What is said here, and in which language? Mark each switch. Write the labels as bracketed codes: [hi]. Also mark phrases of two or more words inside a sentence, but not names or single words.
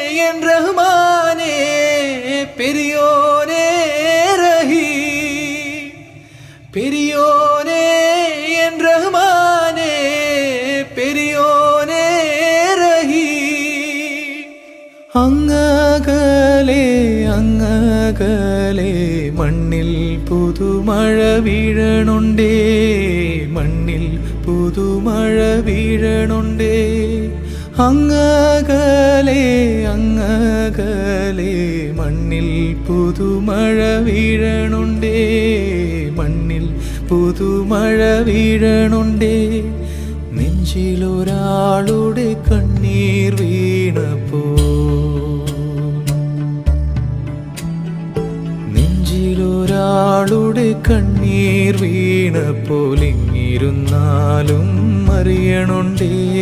[ta] என் ரஹ்மானே பெரியோனே ரஹீம் பெரியோனே என் ரஹ்மானே பெரியோனே [ml] ரஹீம் അങ്ങകലെ അങ്ങകലെ മണ്ണിൽ പുതുമഴ വീഴണുണ്ടേ മണ്ണിൽ പുതുമഴ വീഴണുണ്ടേ അങ്ങകലെ അങ്ങകലെ മണ്ണിൽ പുതുമഴ വീഴണുണ്ടേ മണ്ണിൽ പുതുമഴ വീഴണുണ്ടേ നെഞ്ചിലൊരാളുടെ കണ്ണീർ വീണപ്പോ നെഞ്ചിലൊരാളുടെ കണ്ണീർ വീണപ്പോൾ ഇങ്ങിരുന്നാലും അറിയണുണ്ടേ